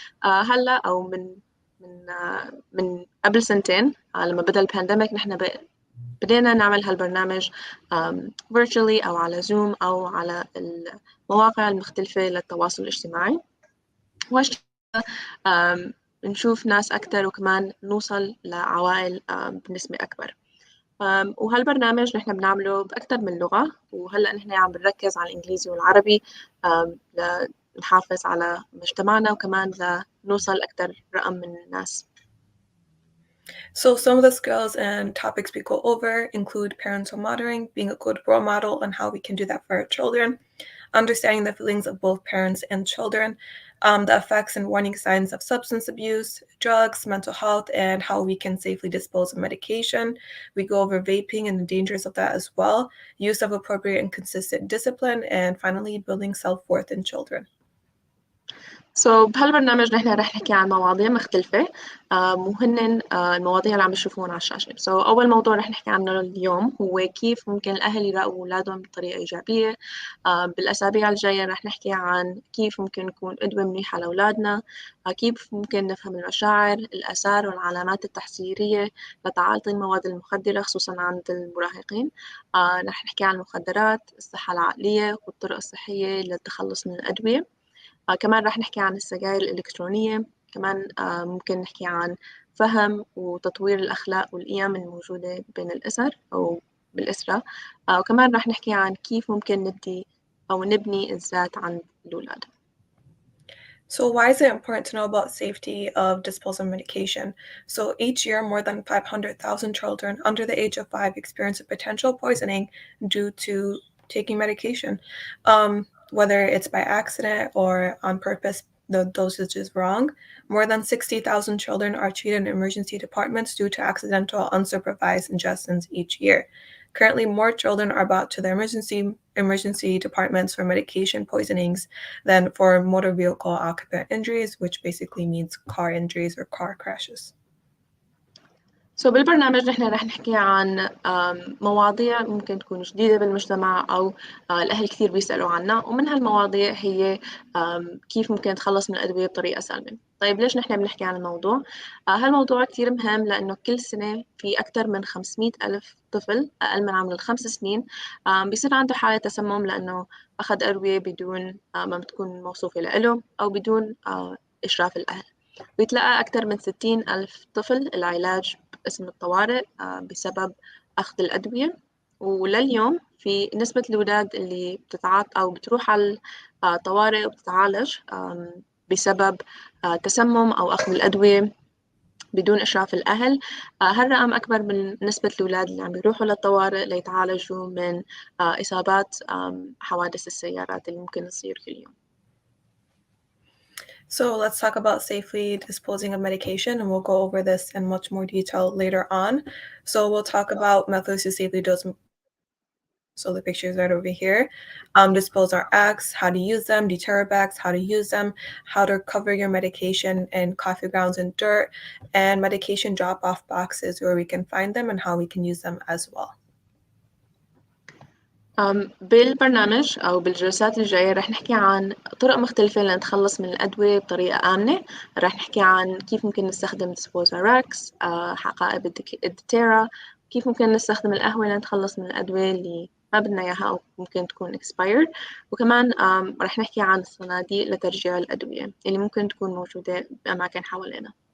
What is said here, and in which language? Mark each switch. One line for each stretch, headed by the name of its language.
Arabic: هلا أو من قبل سنتين لما بدأ البانديميك نحن بدينا نعمل هالبرنامج virtually أو على زوم أو على المواقع المختلفة للتواصل الاجتماعي، نشوف ناس أكتر وكمان نوصل لعوائل بنسبة أكبر. وهالبرنامج نحن بنعمله بأكثر من لغة، وهلأ نحن عم بنركز على الإنجليزي والعربي لنحافظ على مجتمعنا وكمان لنوصل أكثر رقم من الناس.
English: So some of the skills and topics we go over include parental monitoring, being a good role model and how we can do that for our children, understanding the feelings of both parents and children, the effects and warning signs of substance abuse, drugs, mental health, and how we can safely dispose of medication. We go over vaping and the dangers of that as well, use of appropriate and consistent discipline, and finally, building self-worth in children.
Arabic: بهالبرنامج نحن رح نحكي عن مواضيع مختلفة وهن المواضيع اللي عم بشوفوهم على الشاشة. أول موضوع رح نحكي عنه اليوم هو كيف ممكن الأهل يراقبوا أولادهم بطريقة إيجابية. بالأسابيع الجاية رح نحكي عن كيف ممكن نكون قدوة منيحة لأولادنا، كيف ممكن نفهم المشاعر، الآثار والعلامات التحذيرية لتعاطي المواد المخدرة خصوصا عند المراهقين. رح نحكي عن المخدرات، الصحة العقلية والطرق الصحية للتخلص من الأدوية. كمان رح نحكي عن السجائر الإلكترونية. كمان ممكن نحكي عن فهم وتطوير الأخلاق والقيم الموجودة بين الأسر أو بالأسرة. وكمان رح نحكي عن كيف ممكن نبني الذات عند الأولاد.
English: So why is it important to know about safety of disposal of medication? So each year, more than 500,000 children under the age of 5 experience a potential poisoning due to taking medication. Whether it's by accident or on purpose, the dosage is wrong. More than 60,000 children are treated in emergency departments due to accidental unsupervised ingestions each year. Currently, more children are brought to the emergency departments for medication poisonings than for motor vehicle occupant injuries, which basically means car injuries or car crashes.
Arabic: بالبرنامج نحن رح نحكي عن مواضيع ممكن تكون جديدة بالمجتمع أو الأهل كثير بيسألوا عنها، ومن هالمواضيع هي كيف ممكن نتخلص من الأدوية بطريقة سلمة. طيب ليش نحن بنحكي عن الموضوع؟ هالموضوع كثير مهم لأنه كل سنة في أكثر من 500 ألف طفل أقل من عمر ال5 سنين بيصير عنده حالة تسمم لأنه أخذ أدوية بدون ما بتكون موصوفة له أو بدون إشراف الأهل. بيتلقى أكثر من 60 ألف طفل العلاج باسم الطوارئ بسبب أخذ الأدوية، ولليوم في نسبة الأولاد اللي بتتعاطى أو بتروح على الطوارئ وبتتعالج بسبب تسمم أو أخذ الأدوية بدون إشراف الأهل، هالرقم أكبر من نسبة الأولاد اللي عم بيروحوا للطوارئ ليتعالجوا من إصابات حوادث السيارات اللي ممكن تصير كل يوم.
English: So let's talk about safely disposing of medication, and we'll go over this in much more detail later on. So we'll talk about methods to safely dose. So the pictures right over here. Dispose our acts, how to use them, deterror bags, how to use them, how to cover your medication in coffee grounds and dirt, and medication drop-off boxes where we can find them and how we can use them as well.
Arabic: بالبرنامج أو بالجلسات الجاية رح نحكي عن طرق مختلفة لنتخلص من الأدوية بطريقة آمنة. رح نحكي عن كيف ممكن نستخدم disposal حقائب الدتيرا، كيف ممكن نستخدم القهوة لنتخلص من الأدوية اللي ما بدنا إياها أو ممكن تكون expired، وكمان رح نحكي عن الصناديق لترجيع الأدوية اللي ممكن تكون موجودة بأماكن حوالينا.